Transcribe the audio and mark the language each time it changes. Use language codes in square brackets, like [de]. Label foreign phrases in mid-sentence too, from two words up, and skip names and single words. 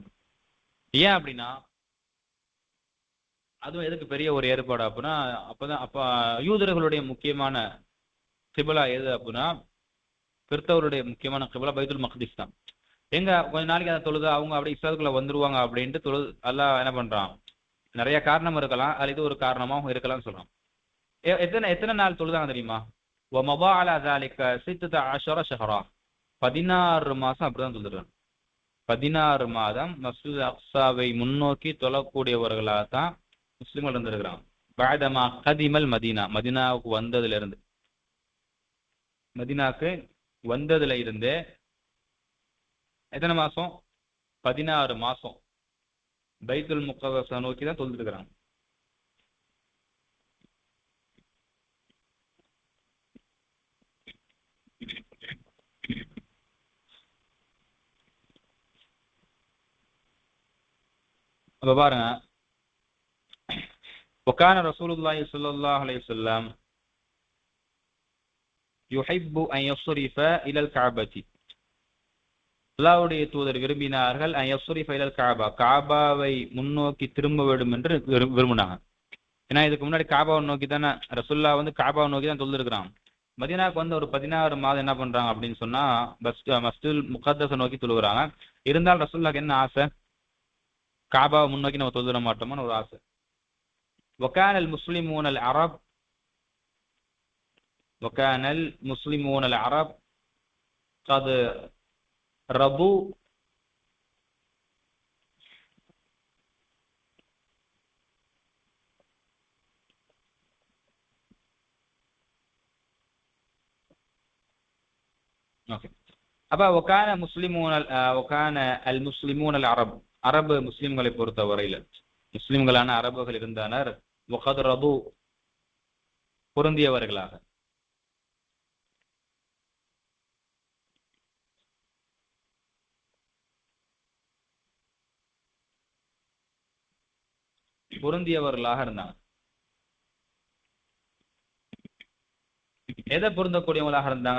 [ta] ஏன் அப்படின்னா, அதுவும் எதுக்கு பெரிய ஒரு ஏற்பாடு அப்படின்னா, அப்ப யூதர்களுடைய முக்கியமான கிப்லா எது அப்படின்னா, கிறிஸ்தவருடைய முக்கியமான கிப்லா பைத்துல் மக்திஸ் தான். எங்க கொஞ்ச நாளைக்கு அதை தொழுது அவங்க அப்படியே இஸ்லாத்துக்குள்ள வந்துருவாங்க அப்படின்ட்டு தொழுது அல்லாஹ் என்ன பண்றான், நிறைய காரணம் இருக்கலாம், அது இது ஒரு காரணமாகவும் இருக்கலாம்னு சொல்றான். எத்தனை நாள் தொழுதாங்க தெரியுமா? [ar] وَمَضَى عَلَى ذَلِكَ 16 شهرا, [ta] 16 மாசம் அப்படிதான் தொழுதுறாங்க. 16 மாதம் மஸ்ஜித் அக்ஸாவை முன்னோக்கி தொழக்கூடியவர்களாக தான் முஸ்லிம்கள் இருந்திருக்கிறாங்க. [ar] بعدما قدم المدينة, [ta] மதீனாவுக்கு வந்ததுல இருந்து எத்தனை மாசம்? 16 மாசம் பைத்துல் முகத்தஸை நோக்கி தான் தொழுதுட்டு இருக்கிறாங்க. அப்ப பாருங்க, [ar] وكان رسول الله صلى الله عليه وسلم يحب أن يصرف إلى الكعبة, [ta] அல்லாஹ்வுடைய தூதர் விரும்பினார்கள் [ar] أن يصرف إلى الكعبة, [ta] காபாவை முன்னோக்கி திரும்ப வேண்டும் என்று விரும்பினாங்க. ஏன்னா இதுக்கு முன்னாடி காபாவை நோக்கி தானே ரசூலுல்லாஹ் காபாவை நோக்கி தான் தொழுதுருக்கிறாங்க. மதீனாவுக்கு ஒரு 16 மாதம் என்ன பண்றாங்க அப்படின்னு சொன்னா மஸ்ஜிதுல் முகத்தஸை நோக்கி தொழுகிறாங்க. இருந்தாலும் ரசூலுல்லாஹ்க்கு என்ன ஆசை? காபாவை முன்னோக்கி நம்ம தொழுதுற மாட்டோம்னு ஒரு ஆசை. [ar] وكان المسلمون العرب قد رضوا [ta] அப்ப [ar] وكان المسلمون العرب, [ta] அரபு முஸ்லிம்களை பொறுத்த வரையில முஸ்லிம்களான அரபுகள் இருந்தனர். [ar] وقد رضوا, [ta] பொருந்தியவர்களாக. பொருந்தியவர்களாக இருந்தாங்க. எதை பொருந்தக்கூடியவங்களாக இருந்தாங்க?